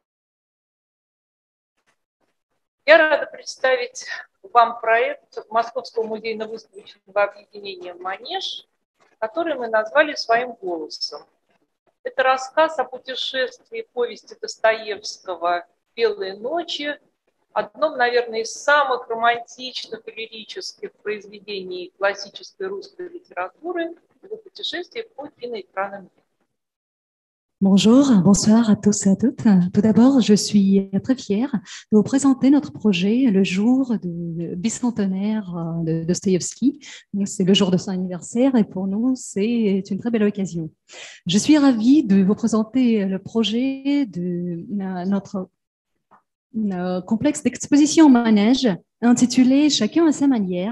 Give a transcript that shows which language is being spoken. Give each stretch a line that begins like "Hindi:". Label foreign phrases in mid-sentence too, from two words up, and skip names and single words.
Russian: Я рада представить вам проект Московского музейно-выставочного объединения «Манеж», который мы назвали «Своим голосом». Это рассказ о путешествии повести Достоевского «Белые ночи», одном, наверное, из самых романтичных и лирических произведений классической русской литературы, его путешествие по киноэкранам.
French: Bonjour, bonsoir à tous et à toutes. Tout d'abord, je suis très fière de vous présenter notre projet le jour du bicentenaire de Dostoïevski. C'est le jour de son anniversaire et pour nous, c'est une très belle occasion. Je suis ravie de vous présenter le projet de notre complexe d'exposition manège intitulé Chacun à sa manière.